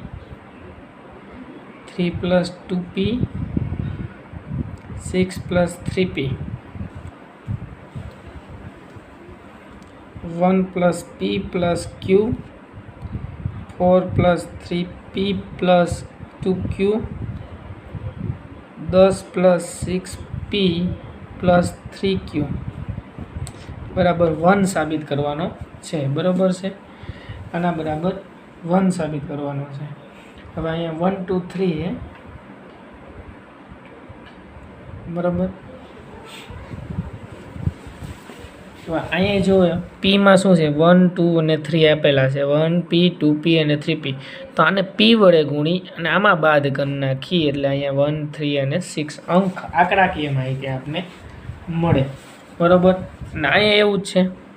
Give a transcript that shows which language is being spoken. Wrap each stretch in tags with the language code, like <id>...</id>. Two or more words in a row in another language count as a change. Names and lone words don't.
<en>3 plus 2p 6 plus 3p 1 plus p plus q 4 plus 3p plus 2q 10 plus 6p plus 3q</en> <gu>બરાબર 1 સાબિત કરવાનો છે બરાબર છે આના બરાબર 1 સાબિત કરવાનો છે હવે અહીંયા 1 2 3 છે બરાબર તો અહીંયા જો p માં શું છે 1 2 અને 3 આપેલા છે 1p 2p અને 3p તો આને p વડે ગુણી અને આમાં બાદ કરી નાખી એટલે અહીંયા 1 3 અને 6 અંક આંકડાકીય માહિતી આપને મળે બરાબર અને અહીંયા એવું જ છે</gu>